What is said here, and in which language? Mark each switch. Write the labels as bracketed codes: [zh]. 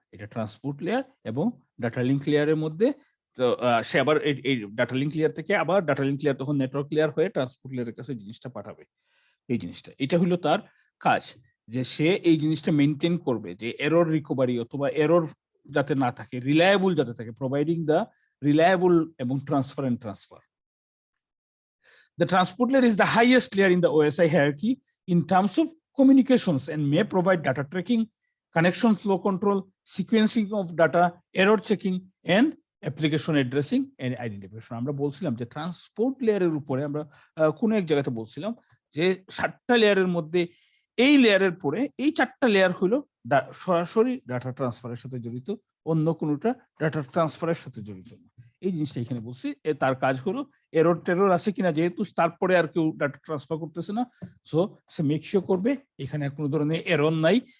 [bn] এটা transport layer এবং data link লেয়ারের মধ্যে। তো সে আবার এই ডাটা লিঙ্ক লেয়ার থেকে আবার ডাটা লিঙ্ক লেয়ার তখন নেটওয়ার্ক লেয়ার হয়ে ট্রান্সপোর্ট লেয়ারের কাছে জিনিসটা পাঠাবে। এই জিনিসটা, এটা হলো তার কাজ, যে সে এই জিনিসটা মেনটেন করবে যে এরর রিকভারি অথবা এরর যাতে না থাকে, রিলায়েবল যাতে থাকে, [en] providing the reliable [bn] এবং transparent transfer. [en] The transport layer is the highest layer in the OSI hierarchy in terms of communications and may provide data tracking, connection flow control, sequencing of data, error checking, and application addressing and identification. [bn] আমরা বলছিলাম যে transport লেয়ারের উপরে আমরা কোন এক জায়গাতে বলছিলাম যে 7টা লেয়ারের মধ্যে এই লেয়ারের পরে এই 4টা লেয়ার হলো সরাসরি ডাটা ট্রান্সফারের সাথে জড়িত, অন্য কোনোটা ডাটা ট্রান্সফারের সাথে জড়িত না। এই জিনিসটা এখানে বলছি, তার কাজ হলো এরর টেরর আছে কিনা, যেহেতু তারপরে আর কেউ ডাটা ট্রান্সফার করতেছে না, সো সে মেক শিওর করবে এখানে আর কোনো ধরনের এরর নাই।